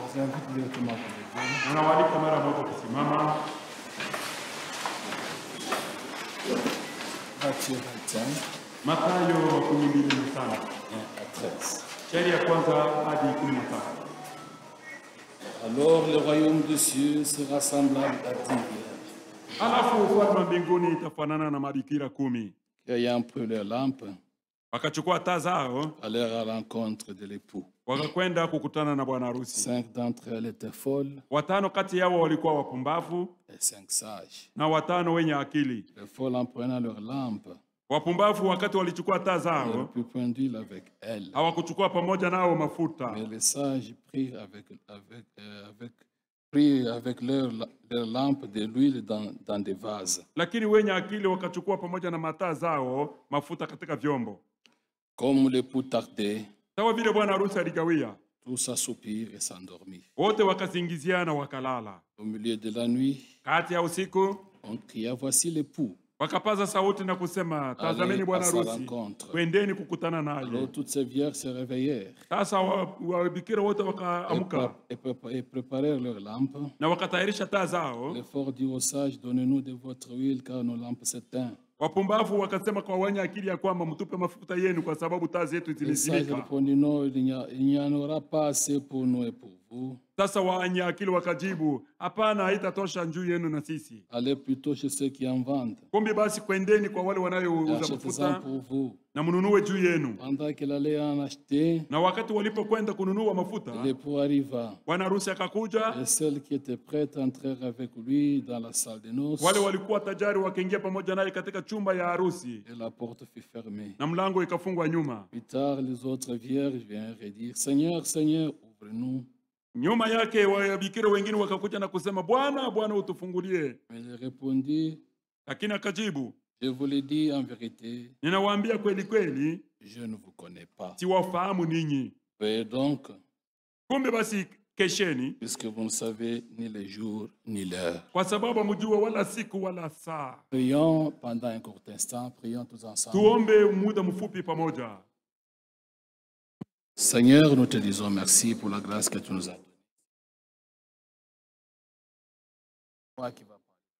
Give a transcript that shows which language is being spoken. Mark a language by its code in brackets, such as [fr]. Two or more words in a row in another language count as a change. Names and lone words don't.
[fr] vous invite directement à vous lever. [sw] Unawaalika mara moja kusimama. [fr] Matthieu 25, [sw] Mathayo 12:5. [fr] 1 à 13. [sw] Shairi ya kwanza hadi 13. [fr] Alors le royaume des cieux sera semblable à 10 vierges [sw] Alafu ufalme wa mbinguni itafanana na mabikira 10. [fr] qui ayant pris leur lampe [sw] Wakachukua taa zao, [fr] allèrent à la rencontre de l'époux. [sw] wakakwenda kukutana na bwana harusi. [fr] 5 d'entre elles étaient folles [sw] 5 kati yao walikuwa wapumbavu [fr] et 5 sages. [sw] na 5 wenye akili. [fr] Les folles en prenant leur lampe [sw] Wapumbavu wakati walichukua taa [fr] n'auraient [sw] zao, [fr] pu point d'huile avec elles. [sw] hawakuchukua pamoja nao mafuta. [fr] Mais les sages prirent avec leur lampe de l'huile dans des vases. [sw] Lakini wenye akili wakachukua pamoja na mataa zao mafuta katika vyombo. [fr] Comme l'époux tardait, [sw] Sawa vile bwana harusi aligawia, [fr] tous s'assoupirent et s'endormirent. [sw] wote wakasingiziana wakalala. [fr] Au milieu de la nuit, [sw] Kati ya usiku [fr] on cria, voici l'époux. [sw] wakapaza sauti na kusema, tazameni bwana [fr] à sa [sw] harusi, [fr] rencontre. [sw] kwendeni kukutana naye. [fr] Alors toutes ces vierges se réveillèrent [sw] Sasa wabikira wote wakaamka [fr] et préparèrent leurs lampes. [sw] na wakatayarisha taa zao. [fr] L'effort dit aux sages, donnez-nous de votre huile car nos lampes s'éteignent. [sw] Wapumbavu wakasema kwa wenye akili ya kwamba mtupe mafuta yenu kwa sababu taa zetu [fr] Les sages [sw] zimezimika. [fr] répondit, non, il n'y en aura pas assez pour nous et pour vous. [sw] Sasa wenye akili wakajibu, hapana, haitatosha juu yenu na sisi. [fr] Allez plutôt chez ceux qui en vendent. [sw] Kumbe basi kwendeni kwa wale [fr] Et [sw] wanayouza [fr] achetez-en [sw] mafuta [fr] pour vous. [sw] na mnunue juu yenu. [fr] Pendant qu'il allait en acheter, [sw] Na wakati walipokwenda kununua mafuta, [fr] l'époux arriva. [sw] bwana harusi akakuja. [fr] Et celles qui étaient prêtes entrèrent avec lui dans la salle de noces. [sw] Wale walikuwa tajari wakaingia pamoja naye katika chumba ya harusi [fr] Et la porte fut fermée. [sw] na mlango ikafungwa nyuma. [fr] Plus tard, les autres vierges vinrent et dirent, Seigneur, Seigneur, ouvre-nous. [sw] Nyuma yake wabikira wengine wakakuja na kusema, Bwana, Bwana, utufungulie. [fr] Mais il répondit, [sw] Lakini akajibu, [fr] je vous le dis en vérité, [sw] ninawaambia kweli kweli, [fr] je ne vous connais pas. [sw] siwafahamu ninyi. [fr] Veuillez donc, [sw] Kumbe basi kesheni, [fr] puisque vous ne savez ni le jour ni l'heure. [sw] kwa sababu hamjua wala siku wala saa. [fr] Prions pendant un court instant, prions tous ensemble. [sw] Tuombe muda mfupi pamoja. [fr] Seigneur, nous te disons merci pour la grâce que tu nous as donnée. Toi qui vas parler.